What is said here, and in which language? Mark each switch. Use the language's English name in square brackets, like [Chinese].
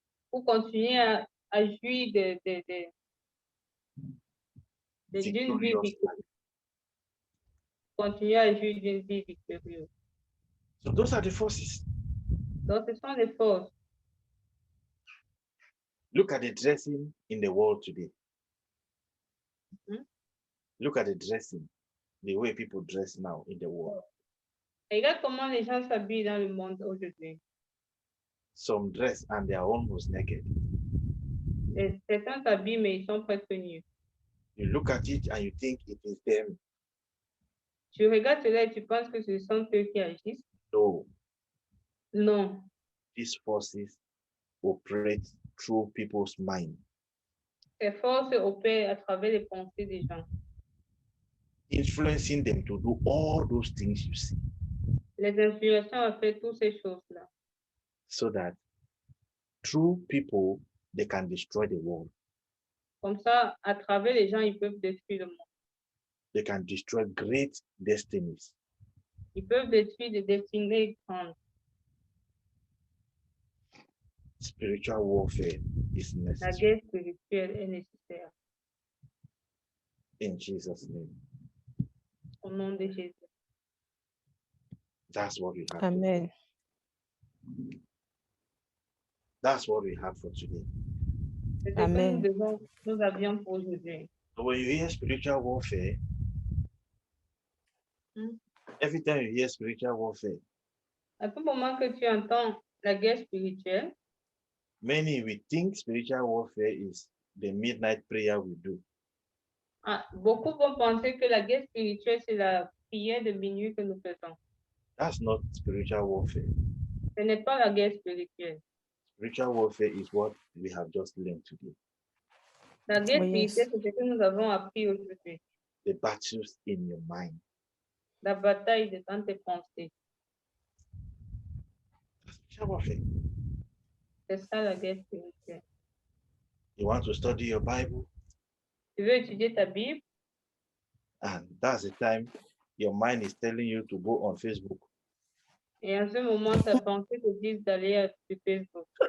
[French] Pour continuer à jouir d'une vie victorieuse. Continuer à jouir d'une vie victorieuse. [English] So those are the forces. [French] Donc, ce sont les forces. [English] Look at the dressing in the world today. Look at the dressing, the way people dress now in the world. [French] Regarde comment les gens s'habillent dans le monde aujourd'hui. [English] Some dress and they are almost naked. [French] Certains s'habillent, mais ils sont presque nus. [English] You look at it and you think it is them. [French] Tu regardes cela et tu penses que ce sont eux qui agissent. [English] No. [French] Non. [English] These forces operate through people's mind. [French] Ces forces opèrent à travers les pensées des gens. [English] Influencing them to do all those things you see. [French] Les influençant à faire toutes ces choses-là. [English] So that through people, they can destroy the world. [French] Comme ça, à travers les gens, ils peuvent détruire le monde. [English] They can destroy great destinies. [French] Ils peuvent détruire des destinées grandes. [English] Spiritual warfare is [French] La [English] necessary. [French] guerre spirituelle est nécessaire. [English] In Jesus' name. [French] Au nom de Jésus. [English] That's what we have. Amen. That's what we have for today. [French] C'est ce que [English] Amen. [French] nous avions pour aujourd'hui. [English] So when you hear spiritual warfare, every time you hear spiritual warfare, [French] À tout moment que tu entends la guerre spirituelle, [English] many we think spiritual warfare is the midnight prayer we do. [French] beaucoup vont penser que la guerre spirituelle, c'est la prière de minuit que nous faisons. [English] That's not spiritual warfare. [French] Ce n'est pas la guerre spirituelle. [English] Spiritual warfare is what we have just learned today. [French] La guerre [English] Oh, yes. [French] spirituelle, c'est ce que nous avons appris aujourd'hui. [English] The battles in your mind. [French] La bataille de dans tes pensées. [English] That's spiritual warfare. [French] C'est ça la guerre spirituelle. [English] You want to study your Bible, [French] Tu veux étudier ta Bible, [English] and that's the time your mind is telling you to go on Facebook. [French] et en ce moment, ta pensée te dit d'aller sur Facebook.